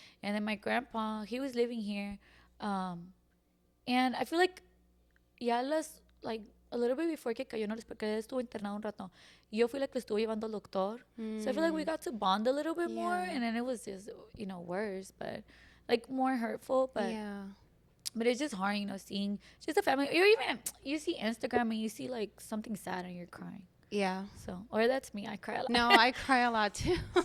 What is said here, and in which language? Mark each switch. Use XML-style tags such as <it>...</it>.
<en>And then my grandpa, he was living here. And I feel like, like, a little bit before</en> <es>que cayó, no, porque él estuvo internado un rato. Yo fui la que estuvo llevando al doctor.</es> <en>So I feel like we got to bond a little bit more. And then it was just, you know, worse, but like more hurtful. But but it's just hard, you know, seeing just a family. Or even you see Instagram and you see like something sad and you're crying. Yeah. So, or that's me. I cry a lot. No, I cry a lot too.</en>